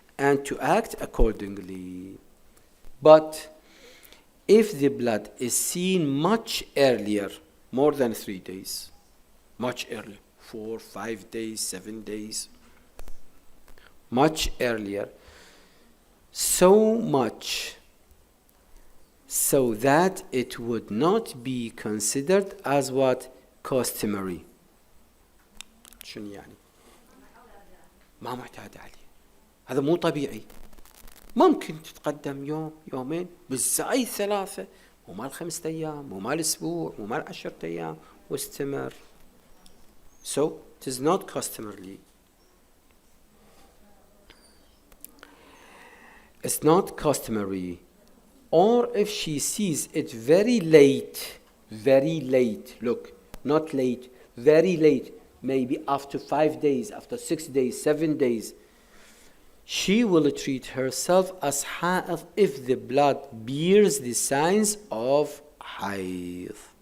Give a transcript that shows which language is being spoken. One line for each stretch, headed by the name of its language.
English: and to act accordingly. But if the blood is seen much earlier, more than 3 days, much earlier, 4, 5 days, 7 days, much earlier, so much so that it would not be considered as what? Customary.
Arabic: شنو يعني؟ ما معتاد عليه، هذا مو طبيعي. ممكن تتقدم يوم يومين، بالزايد 3، مو مال 5 أيام، مو مال أسبوع، مو مال 10 أيام، واستمر.
English: So it is not customarily. It's not customary. Or if she sees it very late, look, not late, very late, maybe after 5 days, after 6 days, 7 days, she will treat herself as haid if the blood bears the signs of haid.